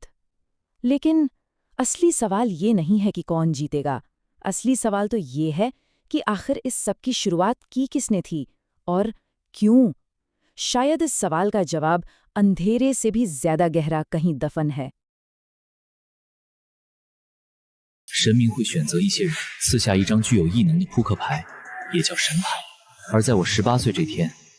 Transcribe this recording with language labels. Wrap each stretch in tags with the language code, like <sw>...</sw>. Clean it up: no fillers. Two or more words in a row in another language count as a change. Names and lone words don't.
<hi>लेकिन असली सवाल ये नहीं है कि कौन जीतेगा। असली सवाल तो ये है कि आखिर इस सब की शुरुआत की किसने थी और क्यों? शायद इस सवाल का जवाब अंधेरे से भी ज्यादा गहरा कहीं दफन है।</hi> <zh>神明会选择一些人，赐下一张具有异能的扑克牌，也叫神牌。而在我18岁这天，</zh>